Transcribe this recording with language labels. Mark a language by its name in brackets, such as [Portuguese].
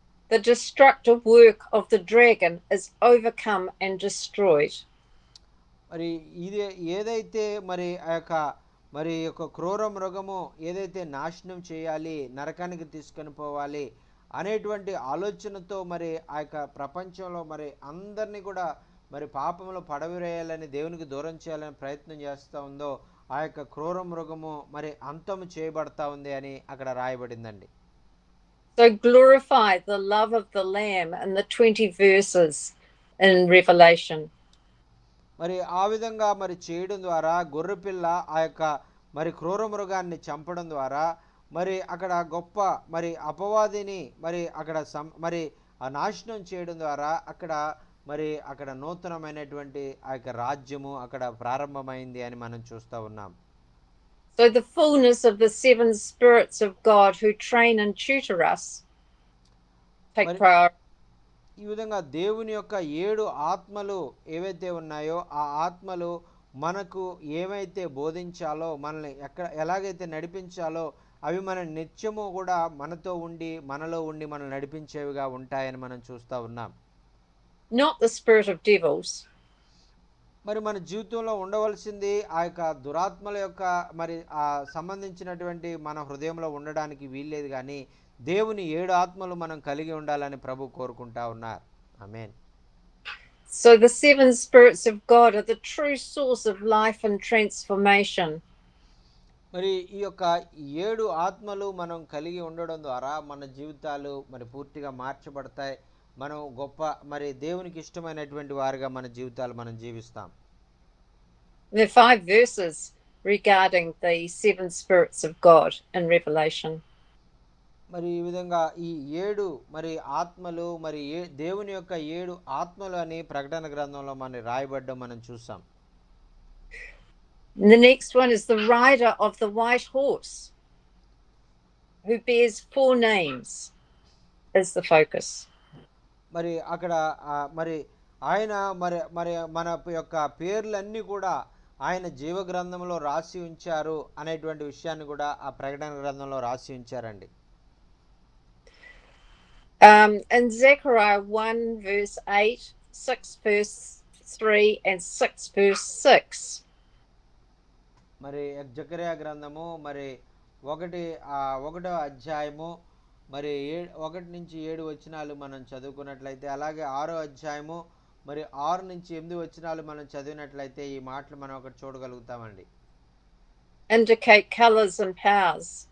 [English] The destructive work of the dragon is overcome and destroyed. [Telugu] మరి ఇది ఏదైతే మరి ఆ యొక్క క్రూర మృగము ఏదైతే నాశనం చేయాలి, నరకానికి తీసుకొని పోవాలి అనేటువంటి ఆలోచనతో మరి ఆ యొక్క ప్రపంచంలో మరి అందరినీ కూడా మరి పాపంలో పడవేయాలని, దేవునికి దూరం చేయాలని ప్రయత్నం చేస్తూ ఉందో ఆ యొక్క క్రూర మృగము మరి అంతము చేయబడతా ఉంది అని అక్కడ రాయబడిందండి. [English] So glorify the love of the Lamb in the 20 verses in Revelation. [Telugu] మరి ఆ విధంగా మరి చేయడం ద్వారా గొర్రెపిల్ల ఆ యొక్క మరి క్రూర మృగాన్ని చంపడం ద్వారా మరి అక్కడ గొప్ప మరి అపవాదిని మరి అక్కడ మరి ఆ నాశనం చేయడం ద్వారా అక్కడ నూతనమైనటువంటి ఆ యొక్క రాజ్యము అక్కడ ప్రారంభమైంది అని మనం చూస్తూ ఉన్నాం. [English] So the fullness of the seven spirits of God who train and tutor us take మరి priority. [Telugu] ఈ విధంగా దేవుని యొక్క 7 ఆత్మలు ఏవైతే ఉన్నాయో ఆ ఆత్మలు మనకు ఏమైతే బోధించాలో, మనల్ని ఎలాగైతే నడిపించాలో అవి మన నిత్యము కూడా మనతో ఉండి మనలో ఉండి మనల్ని నడిపించేవిగా ఉంటాయని మనం చూస్తూ ఉన్నాం. [English] Not the spirit of devils, [Telugu] మరి మన జీవితంలో ఉండవలసింది ఆ యొక్క దురాత్మల యొక్క మరి ఆ సంబంధించినటువంటి మన హృదయంలో ఉండడానికి వీల్లేదు, కానీ దేవుని 7 ఆత్మలు మనం కలిగి ఉండాలని ప్రభు కోరుకుంటా ఉన్నారు. ఆమేన్. [English] so the 7 spirits of God are the true source of life and transformation. [Telugu] మరి ఈ యొక్క 7 ఆత్మలు మనం కలిగి ఉండడం ద్వారా మన జీవితాలు మరి పూర్తిగా మార్చబడతాయి. మనం గొప్ప మరి దేవునికి ఇష్టమైనటువంటి వారిగా మన జీవితాలు మనం జీవిస్తాం. [English] There are 5 verses regarding the 7 spirits of God in Revelation. [Telugu] మరి ఈ విధంగా ఈ 7 మరి ఆత్మలు మరి దేవుని యొక్క 7 ఆత్మలు అని ప్రకటన గ్రంథంలో మన రాయబడ్డం మనం చూసాం. [English] The next one is the rider of the white horse, who bears 4 names, is the focus. [Telugu] మరి అక్కడ మరి ఆయన మరి మరి మన యొక్క పేర్లన్నీ కూడా ఆయన జీవ గ్రంథంలో రాసి ఉంచారు అనేటువంటి విషయాన్ని కూడా ఆ ప్రకటన గ్రంథంలో రాసి ఉంచారండి. [English] In Zechariah 1 verse 8, 6 verse 3 and 6 verse 6. [Telugu] మరి జకర్యా గ్రంథము మరి 1వ అధ్యాయము మరి 1 నుంచి 7 వచనాలు మనం చదువుకున్నట్లయితే, అలాగే 6వ అధ్యాయము మరి 6 నుంచి 8 వచనాలు మనం చదివినట్లయితే ఈ మాటలు మనం ఒకటి చూడగలుగుతామండి. [English] Indicate colors and powers.